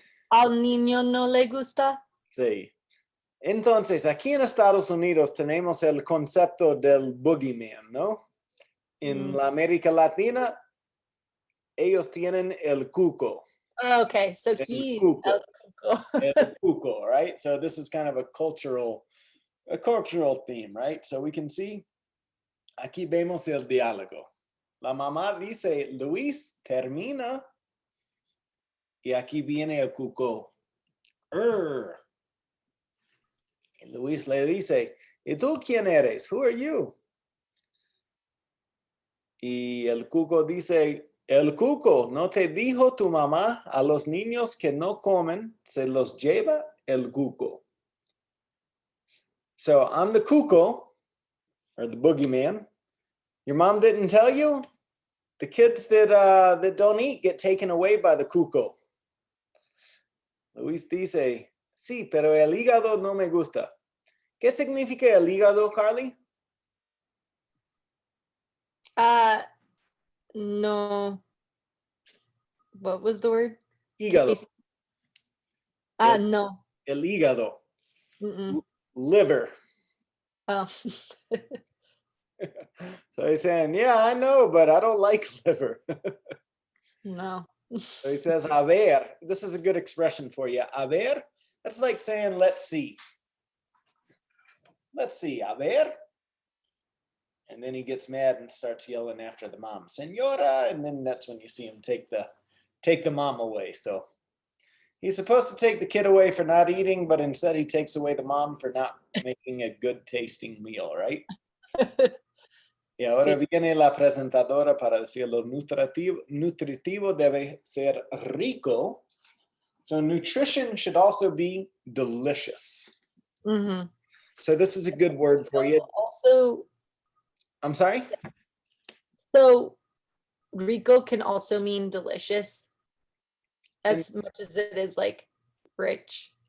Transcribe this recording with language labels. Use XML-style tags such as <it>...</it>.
<es>Al niño no le gusta. Sí. Entonces, aquí en Estados Unidos tenemos el concepto del boogeyman, ¿no? En la América Latina, ellos tienen el cuco.</es> <en>Okay, so he's</en> <es>cuco. el cuco. El cuco, right?</es> <en>So this is kind of a cultural theme, right? So we can see,</en> <es>aquí vemos el diálogo. La mamá dice, Luis, termina. Y aquí viene el cuco. Y Luis le dice, ¿y tú quién eres?</es> <en>Who are you?</en> <es>Y el cuco dice, el cuco, ¿no te dijo tu mamá a los niños que no comen, se los lleva el cuco?</es> <en>So I'm the cuco, or the boogeyman. Your mom didn't tell you? The kids that don't eat get taken away by the cuco.</en> <es>Luis dice, sí, pero el hígado no me gusta. ¿Qué significa el hígado, Carly?</es> <en>No. What was the word?</en> <es>Hígado. No. El hígado. Mm-mm.</es> <en>Liver. Oh. So he's saying, yeah, I know, but I don't like liver. No. So he says, a ver. This is a good expression for you. A ver, that's like saying, let's see. Let's see, a ver. And then he gets mad and starts yelling after the mom, Senora, and then that's when you see him take the mom away. So he's supposed to take the kid away for not eating, but instead he takes away the mom for not making a good tasting meal, right?</en> <es>Y ahora viene la presentadora para decir lo nutritivo debe ser rico.</es> <en>So nutrition should also be delicious. Mm-hmm. So this is a good word for you. Also, I'm sorry? So rico can also mean delicious as much as it is like rich.</en>